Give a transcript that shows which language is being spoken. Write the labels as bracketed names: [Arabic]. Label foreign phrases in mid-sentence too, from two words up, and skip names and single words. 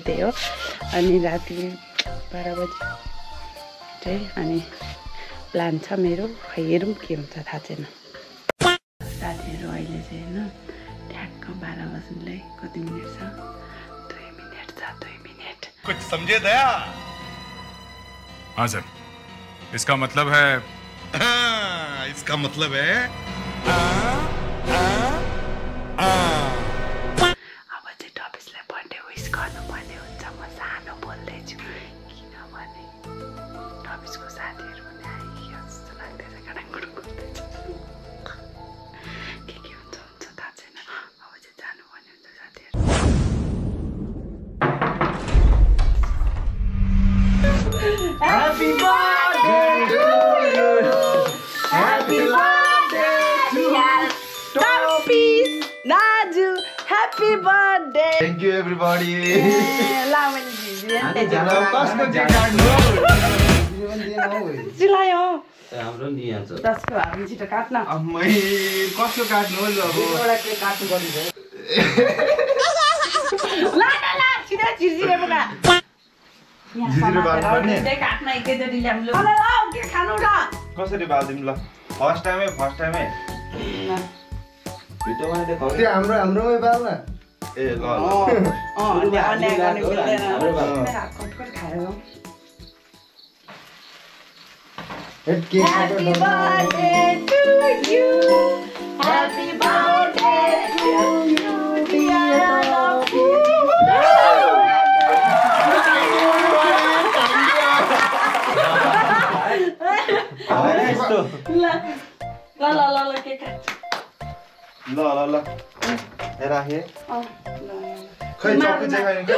[Nepali] त्यही हो अनि राति 12 बजी चाहिँ अनि प्लान छ मेरो, खै हेरौँ के हुन्छ थाहा छैन साथीहरू। अहिले चाहिँ होइन ठ्याक्क 12 बज्नुलाई कति मिनट छ? 2 मिनट छ। 2 मिनट [Hindi] कुछ समझे दया? हाँ सर, इसका मतलब है इसका मतलब है [Nepali] अब चाहिँ टपिसलाई बर्थडे विश गर्नुपर्ने हुन्छ। म सानो बोल्दैछु किनभने टपिसको साथीहरू पनि आइयो जस्तो लाग्दैछ। गाडाङगुडुङ गर्दैछ के हुन्छ थाहा छैन। अब चाहिँ जानुपर्ने हुन्छ साथीहरू। [English] Happy birthday to you. Happy birthday to Topis Naju. Happy birthday. Thank you everybody. [Nepali] ला मैले भिडियो कसको केक काट्नु? चिलायो हाम्रो नि आज 10 को हामी छिटो काट्न। अम्मै कसको काट्नु हो? अब एउटा केक काट्नु पर्ने छ। ला छिटो छिर्छिरे बोका झिझिरो बाल्नुपर्ने? काट्न एकैचोटि ल्याम ल के खानु र? कसरी बाल्दिम ल? [English] first time [Nepali] भिडियोमा देखाउ। त्यो हाम्रोमै बाल न। ए ल अन्याय गर्ने मिल्दैन। हाम्रो बाल। कटकट खाएर जाउँ। [English] Happy Happy birthday to you. Happy birthday to you, dear Loki. [Nepali] ल के काट्छ? ल राखे। खै चक्कु चाहिँ खाने के